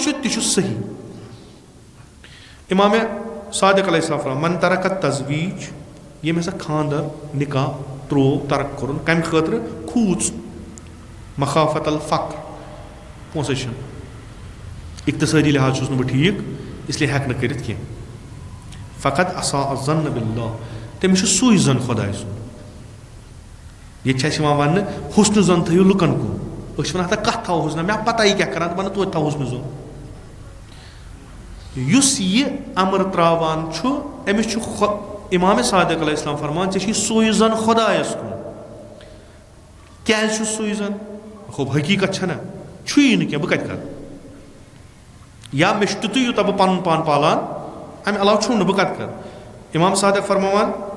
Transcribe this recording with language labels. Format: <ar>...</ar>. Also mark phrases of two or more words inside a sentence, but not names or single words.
<ks>چھُ تہِ چھُ صحیح اِمامِ صادق</ks> <ar>علیہ السلام من ترک تزویٖج</ar> <ks>ییٚمۍ ہسا خانٛدر نِکاح ترٛوو ترک کوٚرُن کَمہِ خٲطرٕ کھوٗژ</ks> <ar>مخافت الفقر</ar> <ks>پونٛسَے چھِنہٕ اِقتصٲدی لحاظ چھُس نہٕ بہٕ ٹھیٖک اِسلیے ہٮ۪کہٕ نہٕ کٔرِتھ کینٛہہ فقط</ks> <ar>اساء الظن باللہ</ar> <ks>تٔمِس چھُ سُے زَن خۄداے سُنٛد ییٚتہِ چھِ اَسہِ یِوان وَننہٕ حُسنہٕ زَن تھٲیِو لُکَن کُن أسۍ چھِ وَنان ہتا کَتھ تھاوو حُسنہ مےٚ پَتہ یہِ کیٛاہ کَران دَپان توتہِ تھاو حُسنہٕ زوٚن یُس یہِ اَمر ترٛاوان چھُ أمِس چھُ اِمامِ صادق</ks> <ar>علیہ السلام</ar> <ks>فرمان ژےٚ چھی سُے زَن خۄدایَس کُن کیٛازِ چھُ سُے زَن خوب حقیٖقت چھَنہ چھُیی نہٕ کینٛہہ بہٕ کَتہِ کَرٕ یا مےٚ چھُ تیُتُے یوٗتاہ بہٕ پَنُن پان پالان اَمہِ علاوٕ چھُم نہٕ بہٕ کَتہِ کَرٕ اِمام صادق فرماوان</ks>